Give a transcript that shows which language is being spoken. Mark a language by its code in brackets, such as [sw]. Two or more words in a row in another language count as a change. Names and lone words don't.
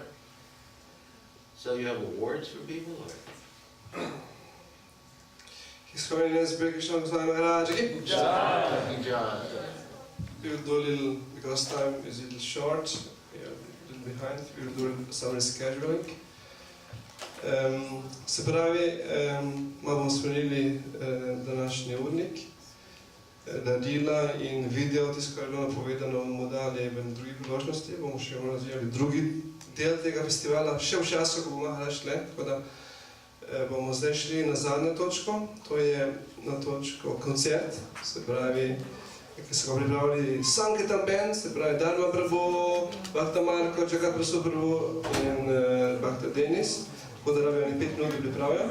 [en] So you have awards for people, or? His Holiness Bir Krishna Goswami Maharaj ki Jai. We will do a little, because time is a little short, we are a little behind, we will do some rescheduling. [sl] Se pravi, bomo spremenili današnji urnik, darila in video, tisto, kar je bilo napovedano, bomo dali v drugi priložnosti, bomo še razvijali drugi del tega festivala, še v času, ko bomo Maharaj šle, tako da bomo zdaj šli na zadnjo točko, to je na točko koncert, se pravi, ki so ga pripravili Sankirtan band, se pravi Dharma Prabhu, Bhakta Marko, Jagat Prasu Prabhu in Bhakta Denis, tako da rabijo oni 5 minut pripravijo.